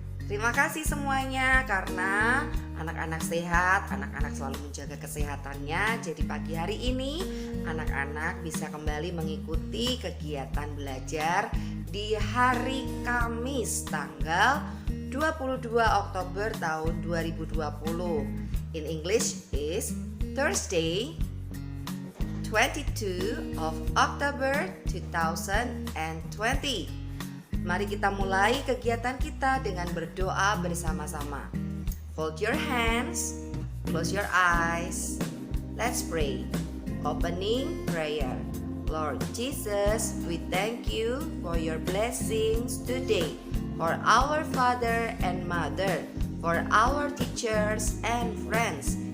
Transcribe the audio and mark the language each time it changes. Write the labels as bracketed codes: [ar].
[id] Terima kasih semuanya karena anak-anak sehat, anak-anak selalu menjaga kesehatannya. Jadi pagi hari ini anak-anak bisa kembali mengikuti kegiatan belajar di hari Kamis tanggal 22 Oktober tahun 2020. [en] In English is Thursday 22 of October 2020. [id] Mari kita mulai kegiatan kita dengan berdoa bersama-sama. [en] Fold your hands, close your eyes. Let's pray. Opening prayer. Lord Jesus, we thank you for your blessings today, for our father and mother, for our teachers and friends.